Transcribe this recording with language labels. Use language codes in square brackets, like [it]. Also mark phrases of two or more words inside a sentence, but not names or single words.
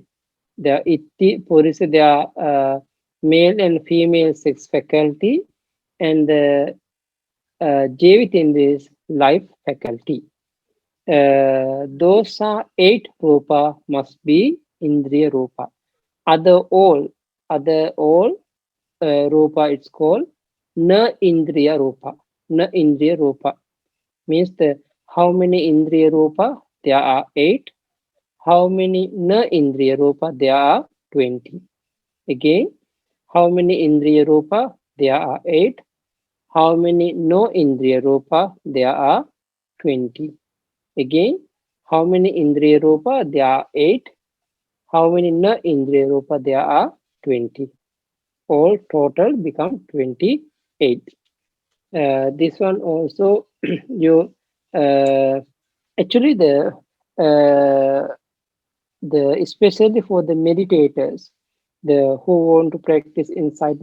[en] The [pi] Itti, Purisa, [en] they are male and female sex faculty, and Jevitindriya is life faculty. Those are eight rupa must be [pi] Indriya rupa. [en] Other all rupa it's called [pi] na Indriya rupa. Na Indriya rupa [en] means how many [pi] Indriya rupa? [en] There are eight. How many [pi] na Indriya rupa? [en] There are 20. Again, how many [pi] Indriya rupa? [en] There are eight. How many [pi] no Indriya rupa? [en] There are 20. Again, how many [pi] Indriya rupa? [en] There are eight. How many [pi] na Indriya rupa? [en] There are 20. All total become 28. This one also you actually uh, the especially for the meditators, the who want to practice insight